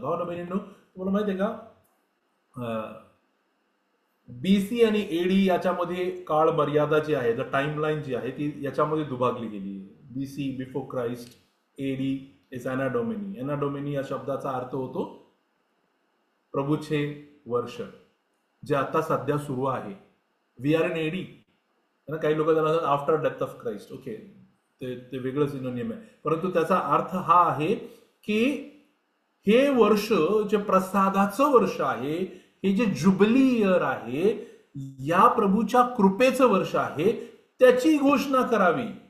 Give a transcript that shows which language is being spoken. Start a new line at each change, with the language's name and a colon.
Marathi: भावना बहिणींनो, तुम्हाला माहिती आहे का, बीसी आणि एडी याच्यामध्ये काळ मर्यादा जी आहे, द टाइमलाईन जी आहे ती याच्यामध्ये दुभागली गेली आहे.
English: BC before Christ, AD is anno Domini.
Marathi: Anna Duminy या शब्दाचा अर्थ होतो प्रभूचे वर्ष, जे आता सध्या सुरू आहे.
English: We are in AD.
Marathi: काही लोक त्याला
English: after death of Christ,
Marathi: okay, ते वेगळं सिनोनिम आहे. परंतु त्याचा अर्थ हा आहे की हे वर्ष जे प्रसादाचं वर्ष आहे, हे जे जुबली इयर आहे, या प्रभूच्या कृपेचं वर्ष आहे, त्याची घोषणा करावी.